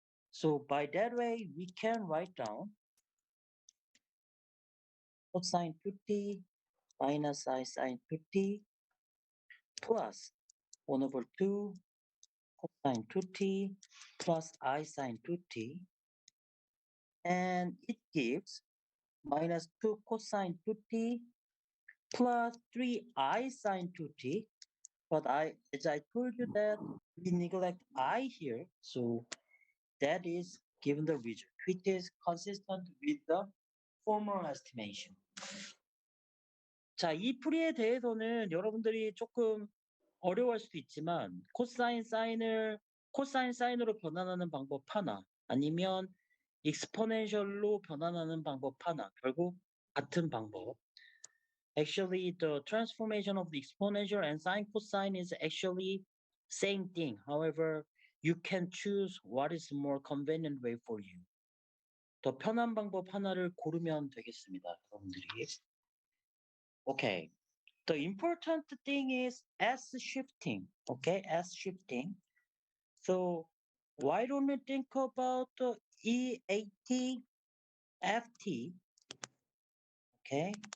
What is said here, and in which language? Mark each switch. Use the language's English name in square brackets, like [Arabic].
[English] So by that way, we can write down cosine 2t minus I sine 2t plus 1/2 cosine 2t plus I sine 2t, and it gives -2 cosine 2t plus 3I sine 2t. But as I told you that we neglect I here, so that is given the result, which is consistent with the formal estimation. [Korean] 자, 이 풀이에 대해서는 여러분들이 조금 어려워할 수도 있지만 코사인 사인으로 변환하는 방법 하나, 아니면 익스포넨셜로 변환하는 방법 하나, 결국 같은 방법. [English] Actually, the transformation of the exponential and sine cosine is actually same thing. However, you can choose what is more convenient way for you. [Korean] 더 편한 방법 하나를 고르면 되겠습니다, 여러분들이. [English] Okay. The important thing is S shifting. Okay, S shifting. So why don't we think about EAT, FT? Okay.